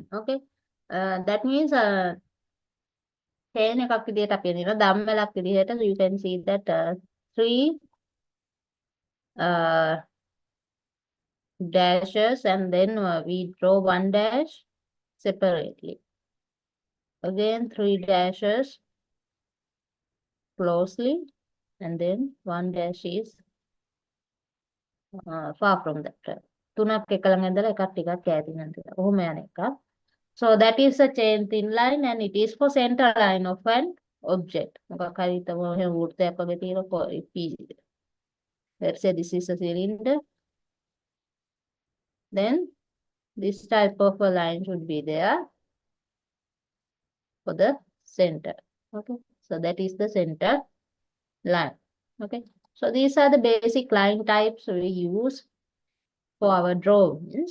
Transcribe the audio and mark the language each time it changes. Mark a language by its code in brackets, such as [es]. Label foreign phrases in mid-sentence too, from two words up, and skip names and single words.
[si] Okay. [en] That means chain [si] එකක් විදිහට අපි අඳිනවා. දම්වැලක් විදිහට. [en] So you can see that three dashes and then we draw one dash separately. Again, three dashes closely and then one dash is far from that. [si] තුනක් එක ළඟ ඉඳලා එකක් ටිකක් ඈතින් අඳිනවා. ඔහොම යන එක. [en] So that is a chain thin line and it is for center line of an object. [si] මොකක් හරි තම එහෙම වෘත්තයක් වගේ තියෙන [en] let's say this is a cylinder. Then this type of a line should be there for the center. Okay. So that is the center line. Okay. So these are the basic line types we use for our drawings.